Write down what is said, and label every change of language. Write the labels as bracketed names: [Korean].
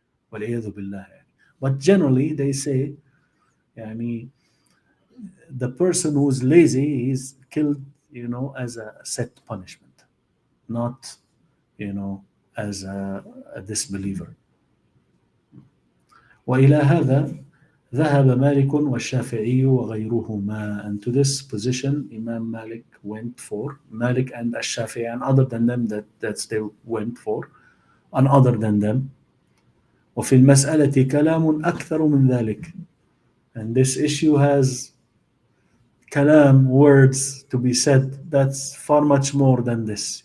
[Arabic] والعياذ بالله. [English] But generally, they say, يعني, the person who's lazy, he's killed, as a set punishment, not, as a disbeliever. [Arabic] وإلى هذا ذهب مالك والشافعي وغيرهما. [English] And to this position, Imam Malik went for, Malik and Ash-Shafi'i, and other than them that they went for, and other than them. [Arabic] وفي المسألة كلام أكثر من ذلك. [English] And this issue has kalam, words to be said, that's far much more than this.